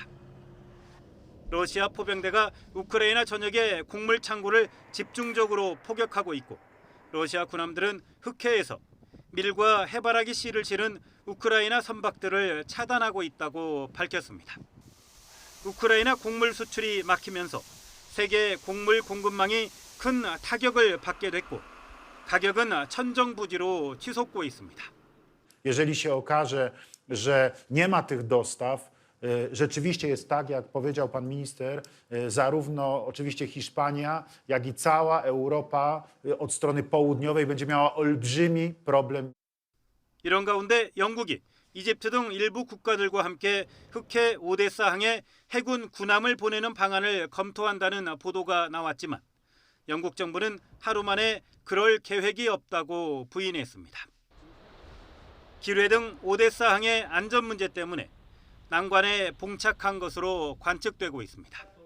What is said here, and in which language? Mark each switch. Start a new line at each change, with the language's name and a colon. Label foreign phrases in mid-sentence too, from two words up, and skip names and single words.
Korean: 러시아 포병대가 우크라이나 전역의 곡물 창고를 집중적으로 포격하고 있고 러시아 군함들은 흑해에서 밀과 해바라기 씨를 실은 우크라이나 선박들을 차단하고 있다고 밝혔습니다. 우크라이나 곡물 수출이 막히면서 세계 곡물 공급망이 큰 타격을 받게 됐고 가격은 천정부지로 치솟고 있습니다.
Polish: Jeżeli się okaże, że nie ma tych dostaw, rzeczywiście jest tak, jak powiedział pan minister, zarówno oczywiście Hiszpania, jak i cała Europa od strony południowej będzie miała olbrzymi problem.
Korean: 이런 가운데 영국이 이집트 등 일부 국가들과 함께 흑해 오데사항에 해군 군함을 보내는 방안을 검토한다는 보도가 나왔지만 영국 정부는 하루 만에 그럴 계획이 없다고 부인했습니다. 기뢰 등 오데사항의 안전 문제 때문에 난관에 봉착한 것으로 관측되고 있습니다.